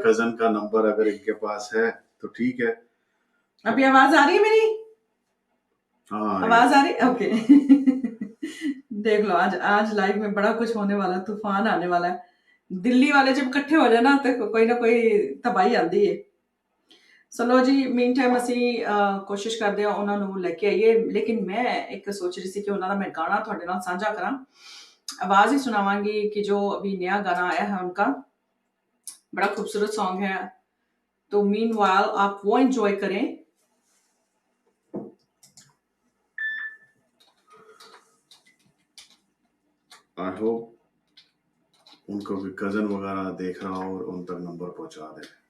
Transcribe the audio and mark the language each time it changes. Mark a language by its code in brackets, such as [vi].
[hi] Cousin का number अगर इनके पास है तो ठीक है। अभी आवाज आ रही है मेरी? हाँ, आवाज आ रही है, ओके। देख लो, आज लाइव में बड़ा कुछ होने वाला, तूफान आने वाला है। दिल्ली वाले जब इकट्ठे हो जाए ना तो कोई ना कोई तबाही आती है। चलो जी, मीन टाइम [pa] ਅਸੀਂ ਕੋਸ਼ਿਸ਼ ਕਰਦੇ ਹਾਂ ਉਹਨਾਂ ਨੂੰ ਲੈ ਕੇ ਆਈਏ, [hi] लेकिन मैं एक सोच रही थी कि [pa] ਉਹਨਾਂ ਦਾ [hi] मैं गाना [pa] ਤੁਹਾਡੇ ਨਾਲ ਸਾਂਝਾ ਕਰਾਂ। [hi] आवाज ही सुनावांगी कि जो अभी नया गाना आया है उनका, बड़ा खूबसूरत सॉन्ग है, तो मीनवाइल आप वो एंजॉय करें। आई होप उनको भी कजन वगैरह देख रहा हो और उन तक नंबर पहुंचा दे।